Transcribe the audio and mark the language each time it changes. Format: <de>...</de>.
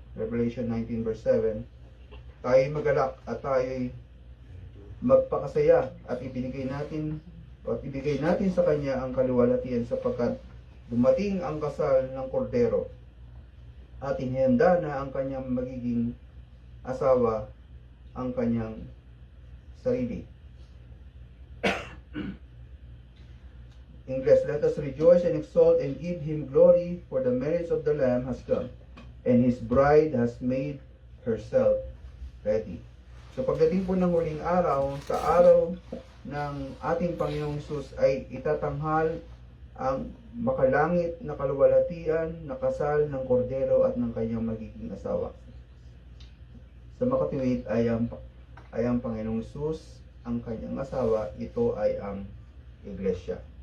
<tl>Revelation 19 verse 7, tayo'y magalak at tayo'y magpakasaya at ibigay natin sa kanya ang kaluwalhatian sapagkat dumating ang kasal ng kordero at inihanda na ang kanyang magiging asawa ang kanyang sarili.</tl> <en>English, let us rejoice and exalt and give him glory, for the marriage of the Lamb has come, and his bride has made herself ready.</en> <tl>So pagdating po ng huling araw, sa araw ng ating Panginoong Hesus ay itatanghal ang makalangit na kaluwalhatian na kasal ng kordero at ng kanyang magiging asawa. Sa makatuwid ay ang Panginoong Hesus, ang kanyang asawa, ito ay ang iglesia.</tl>